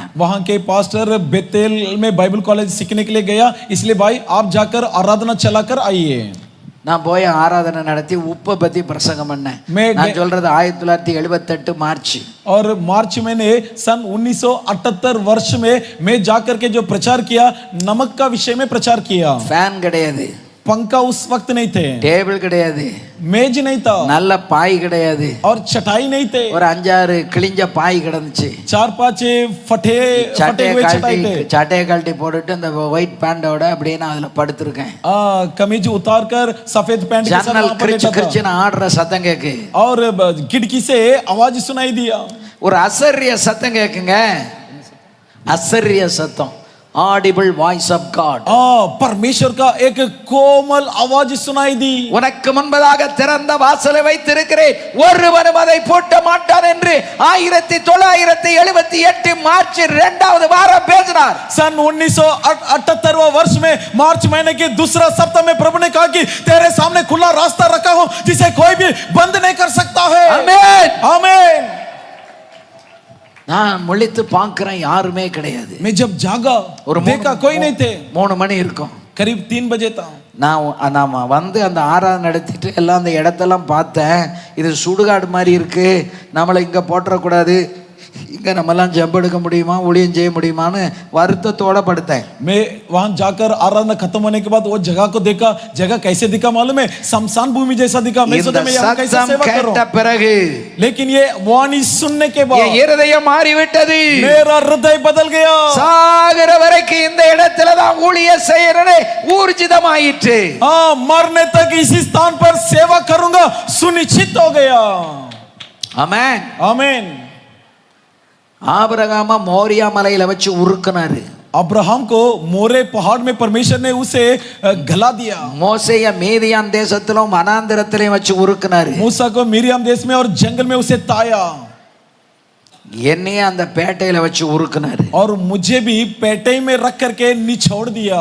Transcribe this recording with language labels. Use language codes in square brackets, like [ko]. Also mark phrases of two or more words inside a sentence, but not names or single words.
[hi] वहां के पास्टर बेतेल में [en] Bible college [hi] सीखने के लिए गया, इसलिए भाई आप जाकर आराधना चलाकर आइए. [ta] நான் போய் ஆராதனை நடத்தி உப்பை பத்தி பிரசங்கம் பண்ணேன். நான் சொல்றது 1978 மார்ச். [hi] और मार्च मैंने सन 1978 वर्ष में मैं जाकर के जो प्रचार किया, नमक का विषय में प्रचार किया. [ta] फैन கிடையாது. [hi] पंखा उस वक्त नहीं थे, [ta] டேபிள் கிடையாது, [hi] मेज नहीं था [ta] நல்ல பாய் கிடையாது, [hi] और चटाई नहीं थे, [ta] ஒரு 5-6 கிழிஞ்ச பாய் கிடந்துச்சு. [hi] 4-5 फटे [ta] சட்டையை [hi] हुए चटाई थे. [ta] கழட்டி போட்டுட்டு இந்த [en] white pant [ta] அப்படியே நான் அதுல படுத்திருக்கேன். [hi] कमीज उतार कर सफेद पैंट के साथ [ta] ஜன்னல் [hi] वहाँ पर [ta] கிரிச்சு [hi] लेटा था. [ta] கிரிச்சுன்னு ஆடுற சத்தம் கேக்கு, [hi] और खिड़की से आवाज सुनाई दिया, [ta] ஒரு அசரிய சத்தம் கேக்குங்க, அசரிய சத்தம், [en] audible voice of God. [hi] परमेश्वर का एक कोमल आवाज सुनाई दी, [ta] உனக்கு முன்பதாக திறந்த வாசலை வைத்திருக்கிறேன், ஒருவனும் அதை பூட்ட மாட்டான் என்று 1978 மார்ச் 2வது வாரம் பேசினார். [hi] सन 1978 वर्ष में मार्च महीने के दूसरा सप्ताह में प्रभु ने कहा कि तेरे सामने खुला रास्ता रखा हूं जिसे कोई भी बंद नहीं कर सकता है. [ta] ஆமென். [hi] आमीन. [ta] நான் முழித்து பார்க்கிறேன், யாருமே கிடையாது. [hi] मैं जब जागा [ta] ஒரு [hi] देखा कोई नहीं थे, [ta] 3 மணி இருக்கும். [hi] करीब 3 बजे था. [ta] நான் வந்து அந்த ஆராதனை நடத்திட்டு எல்லாம் அந்த இடத்தெல்லாம் பார்த்தேன். இது சுடுகாடு மாதிரி இருக்கு, நம்மளை இங்க போட்டுறக்கூடாது, இங்க நம்மலாம் ஜெபம் எடுக்க முடியுமா, ஊழியம் செய்ய முடியுமான்னு வருத்தத்தோட படுத்தேன். [hi] मैं वहां जाकर आराधना खत्म होने के बाद वो जगह को देखा, जगह कैसे दिखा मालूम है, शमशान भूमि जैसा दिखा. मैं सोचा मैं यहाँ कैसे [ta] சத்தம் [hi] सेवा करूं, [ta] கேட்ட பிறகு [hi] लेकिन ये वाणी सुनने के [ta] என் [hi] बाद [ta] இருதயம் மாறிவிட்டது. [hi] मेरा हृदय बदल गया. [ta] சாகிற வரைக்கும் இந்த இடத்துல தான் ஊழியம் செய்யறேன்னு ஊர்ஜிதமாயிற்று. [hi] हाँ, मरने तक इसी स्थान पर सेवा करूंगा सुनिश्चित हो गया. [ta] ஆமென். [hi] आमीन. [ta] ஆபிரகாம மோரியா மலையில வச்சு உருக்குனாரு. [hi] अब्राहम को मोरे पहाड़ में परमेश्वर ने उसे गला दिया. [ta] மோசேய மீதியான் தேசத்திலும் வனாந்திரத்திலும் வச்சு உருக்குனாரு. [hi] मूसा को मिरियम देश में और जंगल में उसे ताया. [ta] என்னையே அந்த பேட்டையில வச்சு உருக்குனாரு. [hi] और मुझे भी पेटे में रख करके निचोड़ दिया.